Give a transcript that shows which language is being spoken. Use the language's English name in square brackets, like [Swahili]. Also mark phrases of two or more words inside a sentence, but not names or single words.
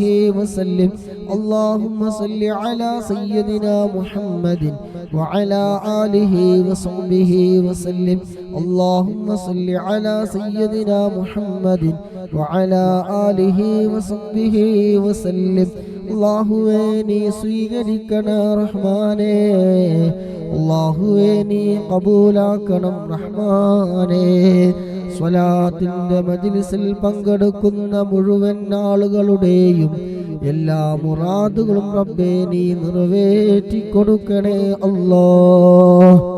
[Arabic] وسلم اللهم صل على سيدنا محمد وعلى آله وصحبه وسلم اللهم صل على سيدنا محمد وعلى آله وصحبه وسلم [Malayalam] അല്ലാഹുവേ നീ സ്വീകരിക്കണം റഹ്മാനേ അല്ലാഹുവേ നീ കബൂലാക്കണം റഹ്മാനേ സ്വലാത്തിന്റെ മജ്ലിസിൽ പങ്കെടുക്കുന്ന മുഴുവൻ ആളുകളുടെയും എല്ലാ മുറാദുകളും റബ്ബേ നീ നിറവേറ്റി കൊടുക്കണേ അല്ലാഹ്